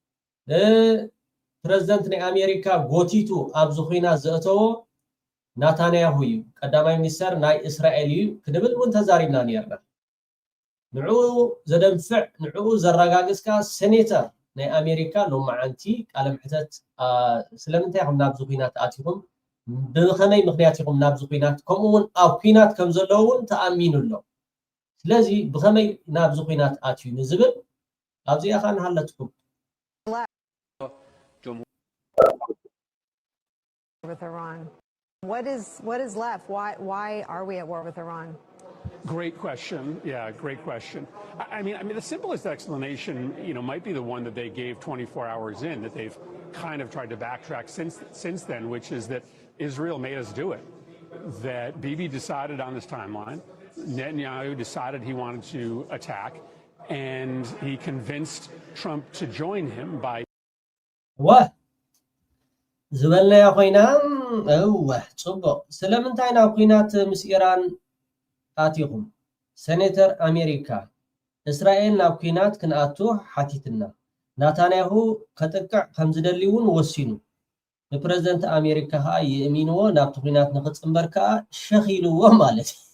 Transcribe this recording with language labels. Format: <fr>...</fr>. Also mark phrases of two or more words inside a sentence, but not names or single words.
<ti>ፕረዚደንት ናይ ኣሜሪካ ጎቲቱ ኣብዚ ኩናት ዘእተዎ ናታንያሁ እዩ ቀዳማይ ሚኒስተር ናይ እስራኤል እዩ ክንብል እውን ተዛሪብና ነርና ንዕኡ ዘደንፍዕ ንዕኡ ዘረጋግፅካ ሴኔተር ናይ ኣሜሪካ ሎማዓንቲ ቃለ ምሕተት ስለምንታይ ኢኹም ናብዚ ኩናት ኣትኹም ብኸመይ ምክንያት ኢኹም ናብዚ ኩናት ከምኡውን ኣብ ኩናት ከም ዘለዎ እውን ተኣሚኑ ኣሎ ስለዚ ብኸመይ ናብዚ ኩናት ኣትዩ ንዝብል ኣብዚኣ ኸ ንሃለትኩም</ti> <en>with Iran. What is left? Why are we at war with Iran? Great question. Yeah, great question. I mean, the simplest explanation, might be the one that they gave 24 hours in, that they've kind of tried to backtrack since then, which is that Israel made us do it. That Bibi decided on this timeline, Netanyahu decided he wanted to attack, and he convinced Trump to join him by. What?</en> <ti>ዝበልናዮ ኮይና ፅቡቅ ስለምንታይ ናብ ኩናት ምስ ኢራን አትይኹም ሴኔተር ኣሜሪካ እስራኤል ናብ ኩናት ክንኣቱ ሓቲትና ናታንያሁ ከጥቃዕ ከም ዝደልዩን ወሲኑ ንፕሬዝደንት ኣሜሪካ ከዓ ይእሚንዎ ናብቲ ኩናት ንኽፅምበር ከዓ ሸኺልዎ ማለት</ti>